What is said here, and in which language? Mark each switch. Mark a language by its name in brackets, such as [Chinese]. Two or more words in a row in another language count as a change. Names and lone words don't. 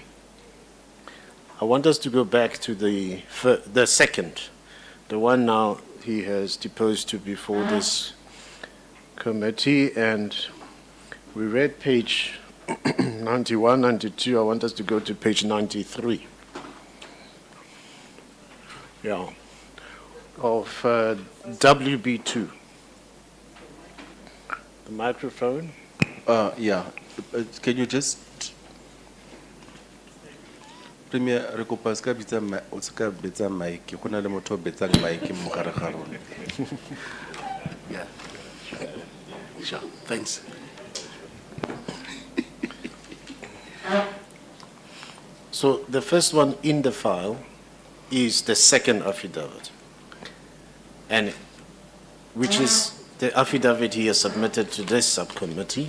[English] I want us to go back to the second, the one now he has deposed to before this committee, and we read page 91, 92. I want us to go to page 93. Yeah, of WB2. The microphone. Yeah, can you just, [Tswana] Premier, re kopa ska bitsa o ska betsa mic, go na le motho o betsang mic mo gare ga rona. [English] Yeah. Sure, thanks. So the first one in the file is the second affidavit, and which is the affidavit he has submitted to this subcommittee.